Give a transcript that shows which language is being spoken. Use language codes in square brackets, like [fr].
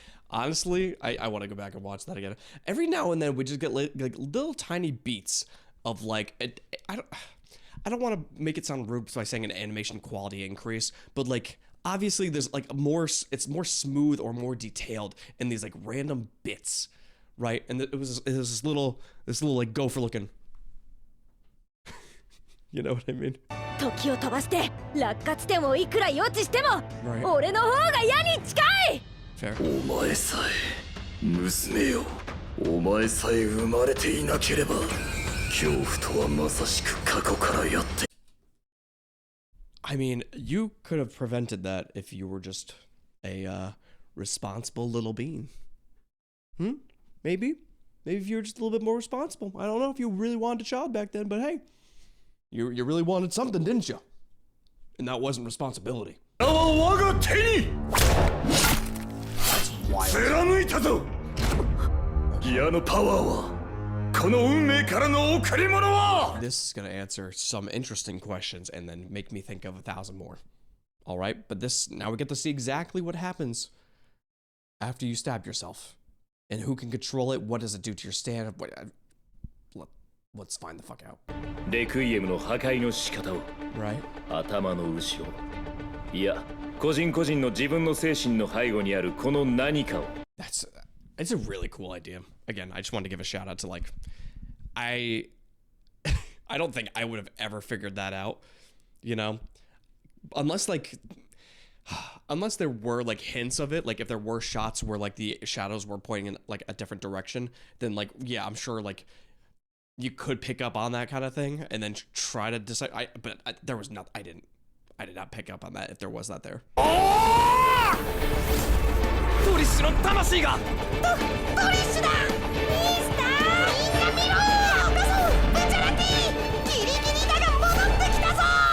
[en] Honestly, I want to go back and watch that again. Every now and then we just get like little tiny beats of like I don't want to make it sound rude by saying an animation quality increase, but like obviously there's like it's more smooth or more detailed in these like random bits, right? And it was this little like gopher looking. You know what I mean? [ja] 時を飛ばして落下地点をいくら予知しても、 [en] Right. [ja] 俺の方が矢に近い。 [en] Fair. [ja] お前さえ娘よお前さえ生まれていなければ恐怖とはまさしく過去からやって [en] I mean, you could have prevented that if you were just a responsible little being. Maybe if you were just a little bit more responsible. I don't know if you really wanted a child back then, but hey, you really wanted something, didn't you? And that wasn't responsibility. [ja] 我が手に [en] Wild. [ja] 貫いたぞ矢のパワーはこの運命からの贈り物は [en] This is gonna answer some interesting questions and then make me think of 1,000 more. Alright, but now we get to see exactly what happens after you stab yourself. And who can control it, what does it do to your stand? Let's find the fuck out. [ja] レクイエムの破壊の仕方を [en] Right? [ja] 頭の後ろいや個人個人の自分の精神の背後にあるこの何かを [en] It's a really cool idea. Again, I just wanted to give a shout out to like I don't think I would have ever figured that out, you know? Unless there were like hints of it, like if there were shots where like the shadows were pointing in like a different direction, then like yeah, I'm sure like you could pick up on that kind of thing and then try to decide. There was not. I did not pick up on that if there was that there. [ja] ドリッシュの魂がドリッシュだミスターみんな見ろブチャラティギリギリだが戻ってきたぞ